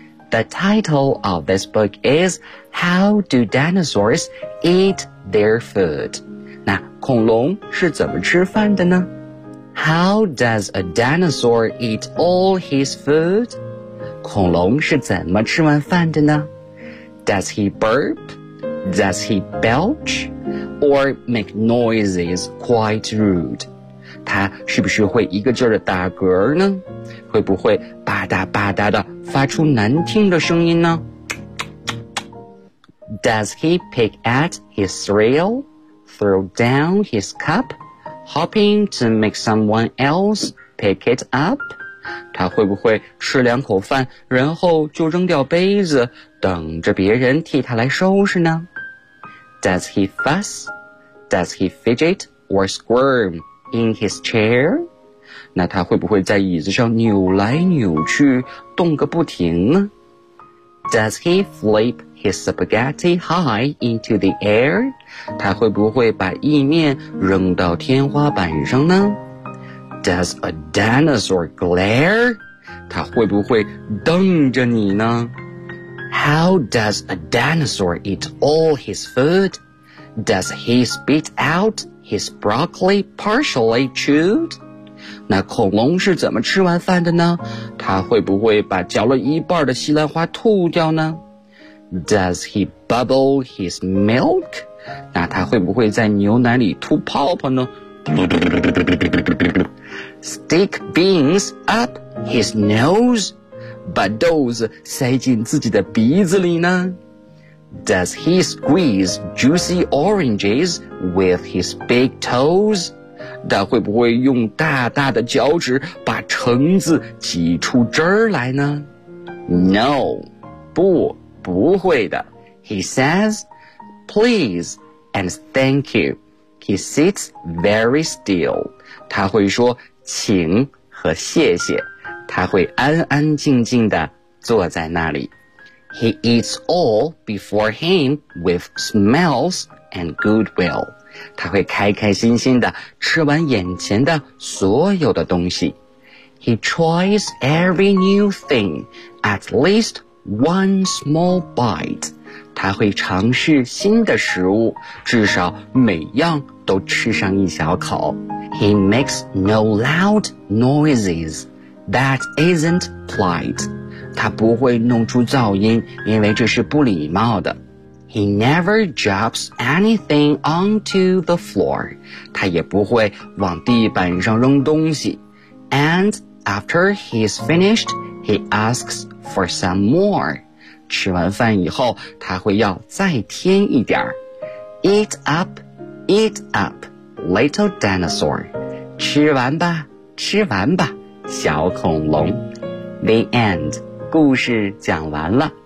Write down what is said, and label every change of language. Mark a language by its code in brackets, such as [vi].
[en] The title of this book is How Do Dinosaurs Eat Their Food? [zh] 那恐龙是怎么吃饭的呢? [en] How does a dinosaur eat all his food? [zh] 恐龙是怎么吃完饭的呢? [en] Does he burp? Does he belch? Or make noises quite rude. [zh] 他是不是会一个劲儿的打嗝呢？会不会吧嗒吧嗒的发出难听的声音呢？ [en] Does he pick at his cereal, throw down his cup, hoping to make someone else pick it up? [zh] 他会不会吃两口饭，然后就扔掉杯子，等着别人替他来收拾呢？ [en] Does he fuss? Does he fidget or squirm in his chair? [zh] 那他会不会在椅子上扭来扭去，动个不停呢？ [en] Does he flip his spaghetti high into the air? [zh] 他会不会把意面扔到天花板上呢？ [en] Does a dinosaur glare? [zh] 他会不会瞪着你呢？ [en] How does a dinosaur eat all his food? Does he spit out his broccoli partially chewed? [zh] 那恐龙是怎么吃完饭的呢？他会不会把嚼了一半的西兰花吐掉呢？ [en] Does he bubble his milk? [zh] 那他会不会在牛奶里吐泡泡呢？ [en] Stick beans up his nose? [zh] 把豆子塞进自己的鼻子里呢？ [en] Does he squeeze juicy oranges with his big toes? [zh] 他会不会用大大的脚趾把橙子挤出汁来呢？ [en] No, [zh] 不会的。 [en] He says, please and thank you. He sits very still. [zh] 他会说请和谢谢。他会安安静静地坐在那里。 [en] He eats all before him with smiles and goodwill. [zh] 他会开开心心地吃完眼前的所有的东西。 [en] He tries every new thing, at least one small bite. [zh] 他会尝试新的食物，至少每样都吃上一小口。 [en] He makes no loud noises. That isn't polite. [zh] 他不会弄出噪音，因为这是不礼貌的。 [en] He never drops anything onto the floor. [zh] 他也不会往地板上扔东西。 [en] And after he's finished, he asks for some more. [zh] 吃完饭以后，他会要再添一点。 [en] Eat up, little dinosaur. [zh] 吃完吧，吃完吧。小恐龙 [en] The end [zh] 故事讲完了，